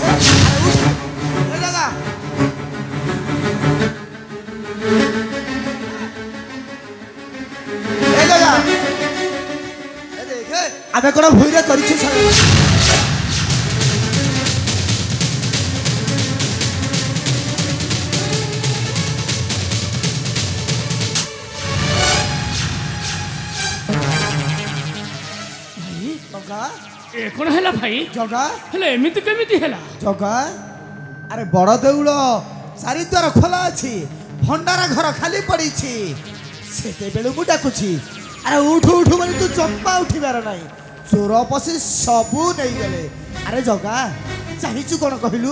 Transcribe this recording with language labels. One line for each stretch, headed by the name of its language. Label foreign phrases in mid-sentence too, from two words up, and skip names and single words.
Odia: ଆରେ ଉଠୁ, ଏ ଜଗା। ଏ ଜଗା, ଏ ଦେଖ, ଆମି କୋନ ଭୂମିରେ କରିଛେ ଶୟନ? জগা ଏ କ'ଣ ହେଲା ଭାଇ? ଜଗା ହେଲେ ଏମିତି କେମିତି ହେଲା? ଜଗା ଆରେ ବଡ଼ ଦେଉଳ ଚାରିଦ୍ୱାର ଖୋଲା ଅଛି, ଭଣ୍ଡାର ଘର ଖାଲି ପଡ଼ିଛି। ସେତେବେଳୁ ମୁଁ ଡାକୁଛି, ଆରେ ଉଠୁ ଉଠୁ ବୋଲି ତୁ ଜମା ଉଠିବାର ନାହିଁ। ଚୋର ପଶି ସବୁ ନେଇଗଲେ। ଆରେ ଜଗା ଚାହିଁଛୁ କ'ଣ କହିଲୁ?